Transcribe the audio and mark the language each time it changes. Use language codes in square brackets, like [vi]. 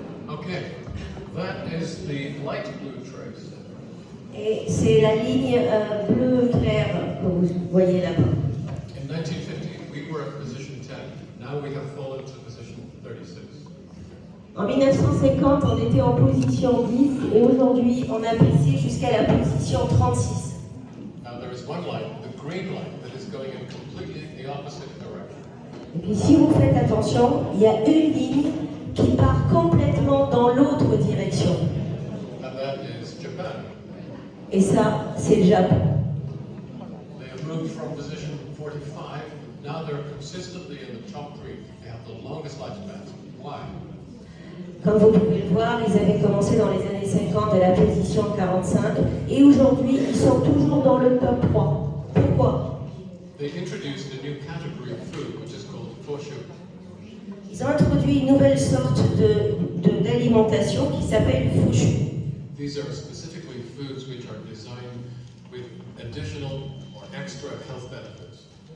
[en] Okay, that is the light blue trace. [fr] Et c'est la ligne bleu clair que vous voyez là-bas. [en] In 1950, we were at position 10. Now we have fallen to position 36. [fr] En 1950, on était en position 10 et aujourd'hui, on a baissé jusqu'à la position 36. [en] Now there is one line, the green line, that is going in completely the opposite direction. [fr] Et puis si vous faites attention, il y a une ligne qui part complètement dans l'autre direction. [en] And that is Japan. [fr] Et ça, c'est le Japon. [en] They have moved from position 45. Now they're consistently in the top 3. They have the longest lifespans. Why? [fr] Comme vous pouvez le voir, ils avaient commencé dans les années 50 à la position 45 et aujourd'hui, ils sont toujours dans le top 3. Pourquoi? [en] They introduced a new category of food, which is called foshu. [fr] Ils ont introduit une nouvelle sorte d'alimentation qui s'appelle fushu. [en] These are specifically foods which are designed with additional or extra health benefits.